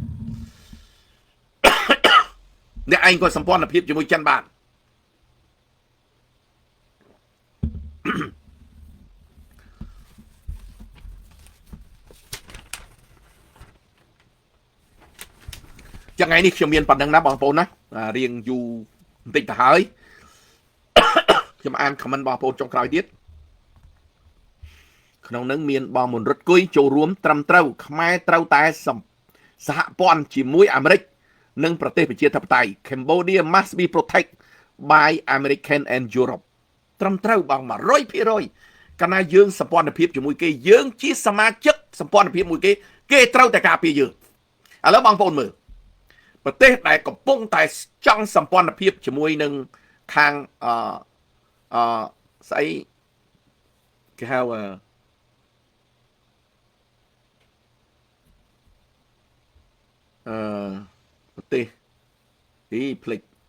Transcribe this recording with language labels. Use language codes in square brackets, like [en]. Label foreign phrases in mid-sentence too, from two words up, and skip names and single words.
[km] អ្នកឯងក៏សម្ព័ន្ធភាពជាមួយចិនបានចឹងថ្ងៃនេះខ្ញុំមានប៉ុណ្្នឹងណាបងប្អូនណារៀងយូរបន្តិចទៅហើយខ្ញុំអានខមមិនបងប្អូនចុងក្រោយទៀត ក្នុងនឹងមានបងមុនរត់គុយចូលរួមត្រឹមត្រូវខ្មែរត្រូវតែសហព័ន្ធជាមួយអាមេរិក និងប្រទេសប្រជាធិបតេយ្យ [en] Cambodia must be protected by American and Europe [km] ត្រឹ មត្រូវបង 100% កាលណាយើងសម្ព័ន្ធភាពជាមួយគេយើងជាសមាជិកសម្ព័ន្ធភាពមួយគេត្រូវតែការពារយើងឥឡូវបងប្អូនមើលប្រទេសដែលកំពុងតែចង់សម្ព័ន្ធភាពជាមួយនឹងខាងស្អីគេហៅប្រទេសភ្លេច